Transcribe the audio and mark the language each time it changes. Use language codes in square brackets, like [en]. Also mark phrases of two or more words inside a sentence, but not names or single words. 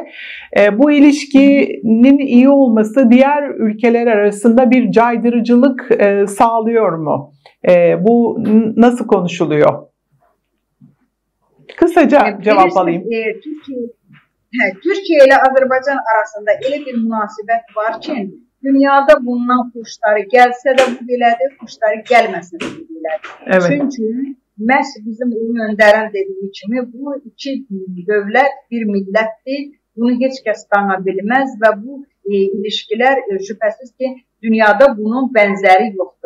[tr] Bu ilişkinin iyi olması diğer ülkeler arasında bir caydırıcılık sağlıyor mu? Bu nasıl konuşuluyor? Kısaca cevap alayım. [az] Türkiye ile Azerbaycan arasında elə bir münasibət var ki, dünyada bundan xoşları gəlsə də bu belədir, xoşları gəlməsə də bu belədir. [tr] Evet. [az] Çünki məhz bizim Ulu Öndərin dediyi kimi bu iki dövlət bir millətdir. Bunu heç kəs qana bilməz və bu ilişkilər şübhəsiz ki, dünyada bunun bənzəri yoxdur.